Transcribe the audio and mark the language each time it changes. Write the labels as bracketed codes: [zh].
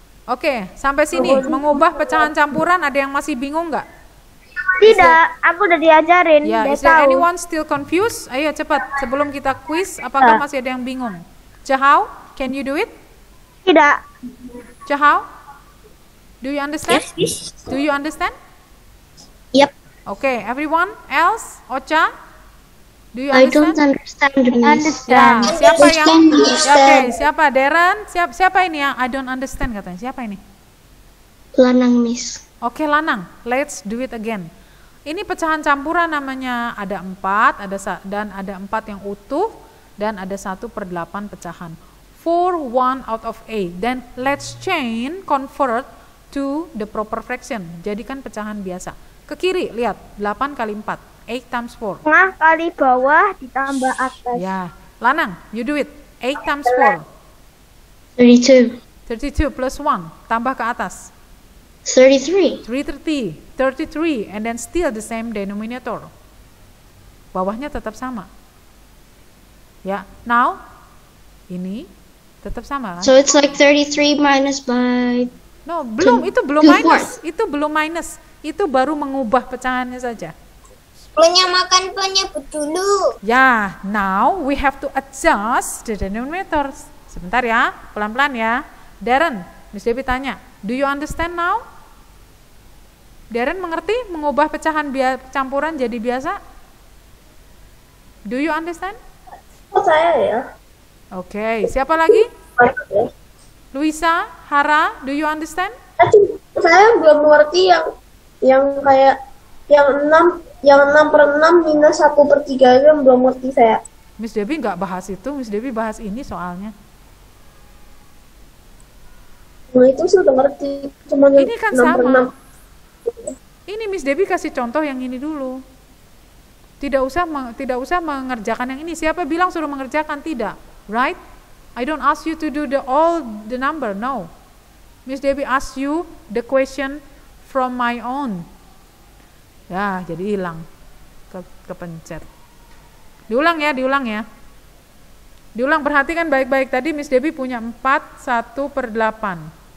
[id] Oke, sampai sini mengubah pecahan campuran ada yang masih bingung nggak? Tidak, aku udah diajarin. Ya, udah [en] is there [id] tahu. [en] anyone still confused? [id] Ayo cepat sebelum kita quiz, apakah masih ada yang bingung? [en] Jahau, can you do it? [id] Tidak. [en] Jahau, do you understand? Do you understand? Yep. Okay, everyone else, Ocha, do you I don't understand? understand, Miss. [id] Ya, siapa yang? [en] Understand. [id] Ya, oke, siapa? Darren, siapa ini yang [en] I don't understand [id] katanya? Siapa ini? Lanang, Miss. [en] Oke, Lanang, let's do it again. [id] Ini pecahan campuran namanya ada 4, dan ada 4 yang utuh dan ada 1/8 pecahan. [en] 4 1 out of 8. Then let's chain convert to the proper fraction. [id] Jadikan pecahan biasa. Ke kiri, lihat 8 kali 4. [en] 8 times 4. [id] Tengah kali bawah ditambah atas. [en] Ya, Lanang, you do it. 8 times 4. 32. 32 plus 1. [id] Tambah ke atas. [en] 33. 33, and then still the same denominator. [id] Bawahnya tetap sama. Ya, now ini tetap sama kan? [en] So it's like 33 minus by... [id] No, belum, itu belum 2/4. minus. Itu belum minus. Itu baru mengubah pecahannya saja. Menyamakan penyebut dulu. [en] Ya, now we have to adjust the denominators. [id] Sebentar ya, pelan-pelan ya. Darren, Miss Debbie tanya, [en] do you understand now? [id] Darren mengerti mengubah pecahan campuran jadi biasa? [en] Do you understand? [id] Saya ya. Oke, siapa lagi? Luisa, Hara, [en] do you understand? [id] Saya belum mengerti yang kayak yang 6/6 minus 1/3 itu yang belum ngerti saya. Miss Debbie nggak bahas itu, Miss Debbie bahas ini soalnya. Nah, itu saya udah ngerti. Cuma Ini kan 6/6. sama. Ini Miss Debbie kasih contoh yang ini dulu. Tidak usah mengerjakan yang ini. Siapa bilang suruh mengerjakan? Tidak, right? [en] I don't ask you to do all the number, no. Miss Debbie ask you the question from my own. [id] Ya, jadi hilang. Kepencet. Diulang ya. Diulang, perhatikan baik-baik. Tadi Miss Debbie punya 4, 1/8.